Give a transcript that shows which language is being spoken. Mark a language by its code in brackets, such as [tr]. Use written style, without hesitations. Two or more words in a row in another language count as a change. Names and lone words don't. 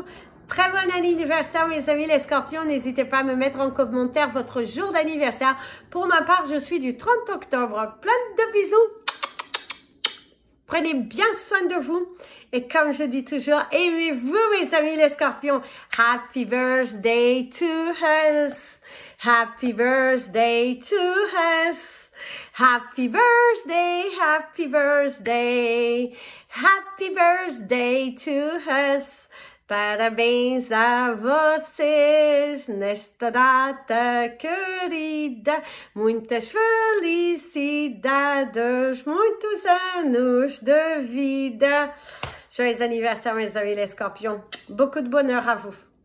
[fr] Très bon anniversaire, mes amis les scorpions. N'hésitez pas à me mettre en commentaire votre jour d'anniversaire. Pour ma part, je suis du 30 octobre. Plein de bisous. Prenez bien soin de vous. Et comme je dis toujours, aimez-vous, mes amis les scorpions. [en] Happy birthday to us. Happy birthday to us. Happy birthday, happy birthday. Happy birthday to us. [pt] Parabéns a vocês nesta data querida, muitas felicidades, muitos anos de vida. [fr] Joyeux anniversaire, mes amis les scorpions. Beaucoup de bonheur à vous.